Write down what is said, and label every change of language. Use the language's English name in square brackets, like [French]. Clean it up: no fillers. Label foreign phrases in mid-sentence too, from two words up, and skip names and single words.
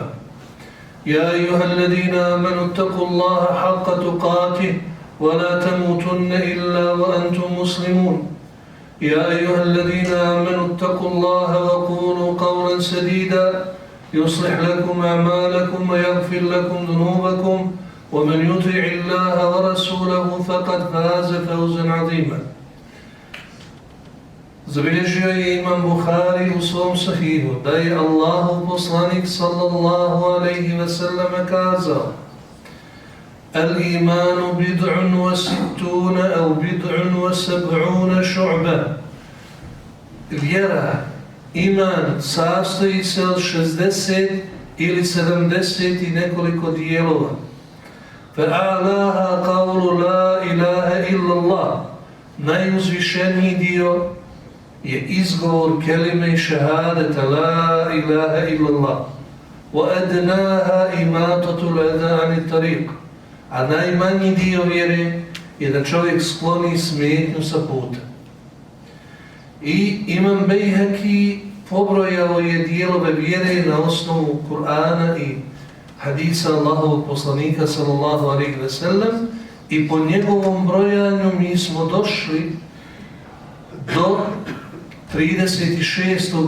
[Arabic] يا أيها الذين آمنوا اتقوا الله حق تقاته ولا تموتن إلا وأنتم مسلمون. يا أيها الذين آمنوا اتقوا الله وقولوا قولا سديدا يصلح لكم أعمالكم ويغفر لكم ذنوبكم ومن يطع الله ورسوله فقد فاز فوزا عظيما. [Bosnian] Zabilježio je Imam Buhari u svom sahihu da je Allahov poslanik [Arabic] صلى الله عليه وسلم [Bosnian] kazao: [Arabic] الإيمان بضع وستون أو بضع وسبعون شعبة. [Bosnian] Vjera, iman sastoji se od 60 ili 70 i nekoliko dijelova. [Arabic] فأعلاها قول لا إله إلا الله. [Bosnian] Najuzvišeniji dio je izgovor kelime i šehadeta [Arabic] لا إله إلا الله. وأدناها إماطة الأذى عن الطريق. [Bosnian] A najmanji dio vjere je da čovjek skloni smetnju sa puta. I Imam Bejhaki pobrojao je dijelove vjere na osnovu Kur'ana i hadisa Allahovog poslanika [Arabic] صلى الله عليه وسلم [Bosnian] i po njegovom brojanju mi smo došli do 36.